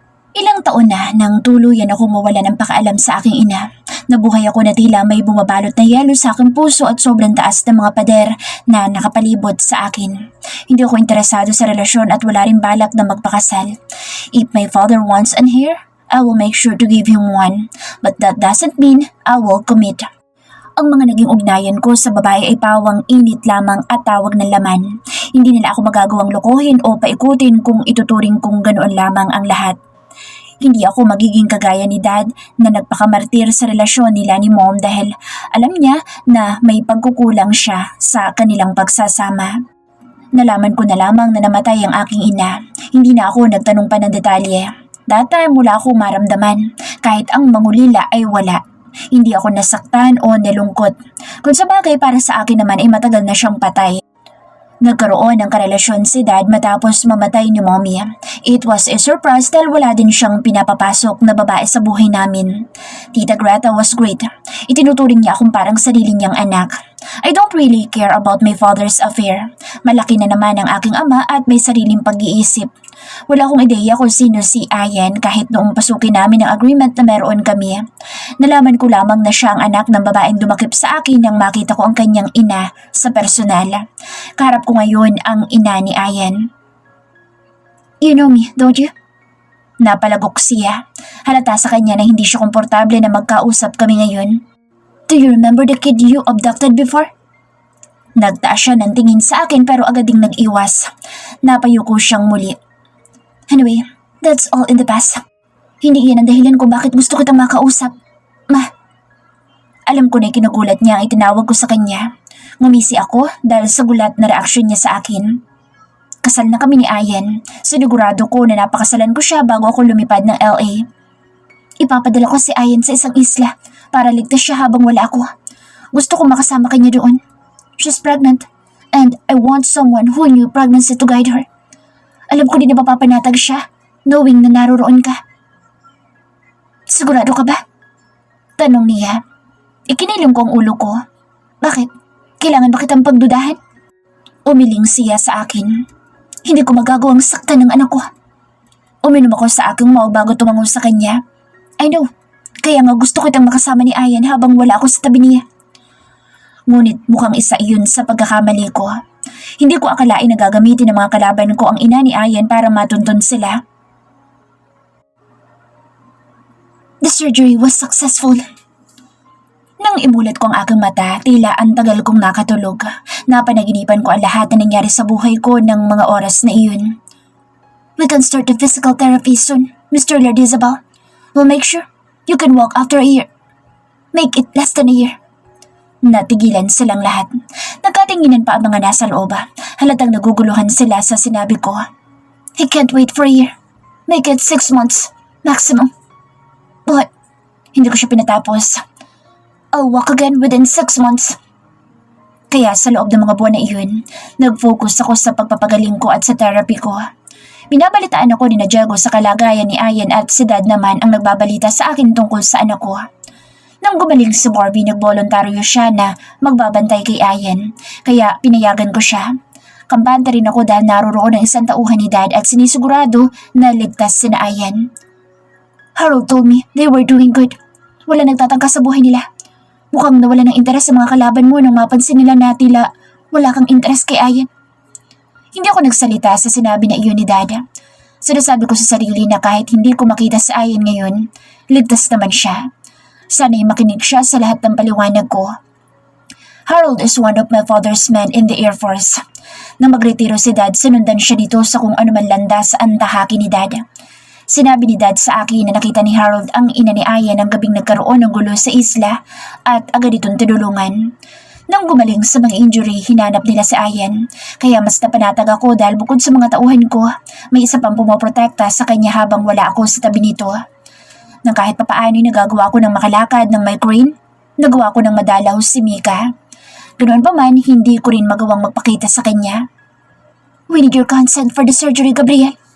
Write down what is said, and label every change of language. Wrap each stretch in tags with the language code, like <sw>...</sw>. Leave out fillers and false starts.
<tl>Ilang taon na nang tuluyan ako mawala ng pakaalam sa aking ina. Nabuhay ako na tila may bumabalot na yelo sa aking puso at sobrang taas ng mga pader na nakapalibot sa akin. Hindi ako interesado sa relasyon at wala rin balak na magpakasal.</tl> <en>If my father wants an heir, I will make sure to give him one. But that doesn't mean I will commit.</en> <tl>Ang mga naging ugnayan ko sa babae ay pawang init lamang at tawag ng laman. Hindi nila ako magagawang lokohin o paikutin kung ituturing kong ganoon lamang ang lahat. Hindi ako magiging kagaya ni Dad na nagpakamartir sa relasyon nila ni Mom dahil alam niya na may pagkukulang siya sa kanilang pagsasama. Nalaman ko na lamang na namatay ang aking ina. Hindi na ako nagtanong pa ng detalye.</tl> <en>That time</en> <tl>wala akong maramdaman kahit ang mangulila ay wala. Hindi ako nasaktan o nalungkot. Kung sa bagay para sa akin naman ay matagal na siyang patay. Nagkaroon ng karelasyon si Dad matapos mamatay ni Mommy.</tl> <en>It was a surprise</en> <tl>dahil wala din siyang pinapapasok na babae sa buhay namin.</tl> <en>Tita Greta was great.</en> <tl>Itinuturing niya akong parang sarili niyang anak.</tl> <en>I don't really care about my father's affair.</en> <tl>Malaki na naman ang aking ama at may sariling pag-iisip. Wala akong ideya kung sino si Ayan kahit noong pasukin namin ang agreement na meron kami. Nalaman ko lamang na siya ang anak ng babaeng dumakip sa akin nang makita ko ang kanyang ina sa personal. Kaharap ko ngayon ang ina ni Ayan.</tl> <en>You know me, don't you?</en> <tl>Napalagok siya. Halata sa kanya na hindi siya komportable na magkausap kami ngayon.</tl> <en>Do you remember the kid you abducted before?</en> <tl>Nagtaas siya ng tingin sa akin pero agad ding nag-iwas. Napayuko siyang muli.</tl> <en>Anyway, that's all in the past.</en> <tl>Hindi iyan ang dahilan kung bakit gusto kitang makausap. Ma. Alam ko na kinugulat niya ang itinawag ko sa kanya. Ngumisi ako dahil sa gulat na reaksyon niya sa akin. Kasal na kami ni Ayan. Sinigurado ko na napakasalan ko siya bago ako lumipad ng LA. Ipapadala ko si Ayan sa isang isla para ligtas siya habang wala ako. Gusto ko makasama kanya doon.</tl> <en>She's pregnant and I want someone who knew pregnancy to guide her.</en> <tl>Alam ko din na mapapanatag siya, knowing na naroroon ka. Sigurado ka ba? Tanong niya. Ikinilong ko ang ulo ko. Bakit? Kailangan ba kitang pagdudahan? Umiling siya sa akin. Hindi ko magagawang saktan ng anak ko. Uminom ako sa aking mau bago tumango sa kanya.</tl> <en>I know,</en> <tl>kaya nga gusto kitang makasama ni Ayan habang wala ako sa tabi niya. Ngunit mukhang isa iyon sa pagkakamali ko. Hindi ko akalain na gagamitin ng mga kalaban ko ang ina ni Ayan para matuntun sila.</tl> <en>The surgery was successful.</en> <tl>Nang imulat ko ang aking mata, tila ang tagal kong nakatulog. Napanaginipan ko ang lahat na nangyari sa buhay ko ng mga oras na iyon.</tl> <en>We can start the physical therapy soon, Mr. Lardizabal. We'll make sure you can walk after a year. Make it less than a year.</en> <tl>Natigilan silang lahat. Nagkatinginan pa ang mga nasa loob. Halatang naguguluhan sila sa sinabi ko.</tl> <en>I can't wait for a year. Make it 6 months, maximum. But,</en> <tl>hindi ko siya pinatapos.</tl> <en>I'll walk again within 6 months.</en> <tl>Kaya sa loob ng mga buwan na iyon, nag-focus ako sa pagpapagaling ko at sa therapy ko. Binabalitaan ako ni Diego sa kalagayan ni Ayan at si Dad naman ang nagbabalita sa akin tungkol sa anak ko. Nang gumaling si Barbie, nagboluntaryo siya na magbabantay kay Ayan, kaya pinayagan ko siya. Kampante rin ako dahil naroroon ang isang tauhan ni Dad at sinisigurado na ligtas sina Ayan.</tl> <en>Harold told me they were doing good.</en> <tl>Wala nagtatangka sa buhay nila. Mukhang nawala ng interes sa mga kalaban mo nang mapansin nila na tila wala kang interes kay Ayan. Hindi ako nagsalita sa sinabi na iyon ni Dad. Sinasabi ko sa sarili na kahit hindi ko makita si Ayan ngayon, ligtas naman siya. Sana'y makinig siya sa lahat ng paliwanag ko.</tl> <en>Harold is one of my father's men in the Air Force.</en> <tl>Nang magretiro si Dad, sinundan siya dito sa kung ano man landas ang tahaki ni Dad. Sinabi ni Dad sa akin na nakita ni Harold ang ina ni Ayan ang gabing nagkaroon ng gulo sa isla at agad itong tinulungan. Nang gumaling sa mga injury, hinanap nila si Ayan. Kaya mas napanatag ako dahil bukod sa mga tauhan ko, may isa pang pumoprotekta sa kanya habang wala ako sa tabi nito. Nang kahit papaano'y nagagawa ko ng makalakad ng migraine, nagawa ko ng madalaw si Mika. Ganoon pa man, hindi ko rin magawang magpakita sa kanya.</tl> <en>We need your consent for the surgery, Gabriel.</en>